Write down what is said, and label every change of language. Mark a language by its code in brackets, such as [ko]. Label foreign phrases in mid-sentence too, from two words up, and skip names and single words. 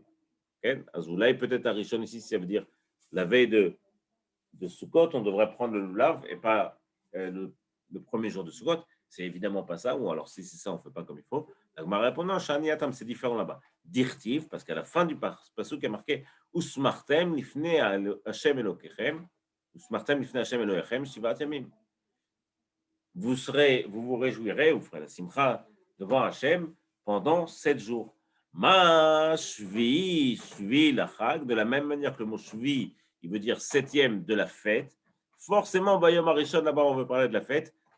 [fr] Azoulay, peut-être Arishon ici, ça veut dire la veille de Sukkot, on devrait prendre le loulav et pas le premier jour de Sukkot. C'est évidemment pas ça, ou alors si c'est ça, on ne fait pas comme il faut. La Gemara répond non, [he] שאני התם, [fr] c'est différent là-bas. [he] דכתיב, [fr] parce qu'à la fin du pasuk, il y a marqué [he] ושמחתם לפני ה' אלהיכם, ושמחתם לפני ה' אלהיכם, שבעת ימים. [fr] Vous vous réjouirez, vous ferez la simcha devant Hashem pendant 7 jours. [he] מה שביעי לחג, [fr] de la même manière que le mot shvi, il veut dire 7e de la fête. Forcément, [he] ביום הראשון, [fr] là-bas, on veut parler de la fête.